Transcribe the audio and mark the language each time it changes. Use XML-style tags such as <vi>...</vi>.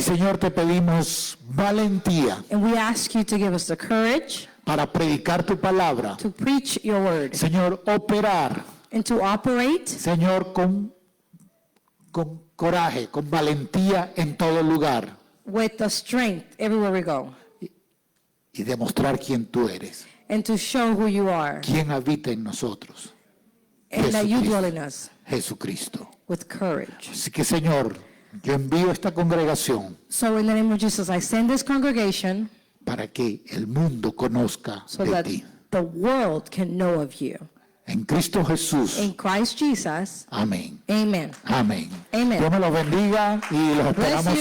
<es>Señor, te pedimos valentía</es> <en>And we ask you to give us the courage</en> <es>para predicar tu palabra.</es> <en>to preach your word</en> <es>Señor, operar.</es> <en>and to operate</en> <es>Señor, con coraje, con valentía en todo lugar.</es> <en>with the strength everywhere we go,</en> <es>Y demostrar quién tú eres.</es> <en>and to show who you are,</en> <es>Quién habita en nosotros.</es> <en>and that you</en> <es>Jesucristo.</es> <en>dwell in us</en> <es>Jesucristo.</es> <en>with courage.</en> <es>Así que, Señor, yo envío esta congregación</es> <en>So in the name of Jesus, I send this congregation</en> <es>para que el mundo conozca</es> <en>so</en> <es>de</es> <en>that</en> <es>ti.</es> <en>the world can know of you.</en> <es>En Cristo Jesús.</es> <en>In Christ Jesus,</en> <es>Amén.</es> <en>amen.</en> <es>Amén.</es> <en>Amen.</en> <es>Dios me los bendiga y los esperamos</es>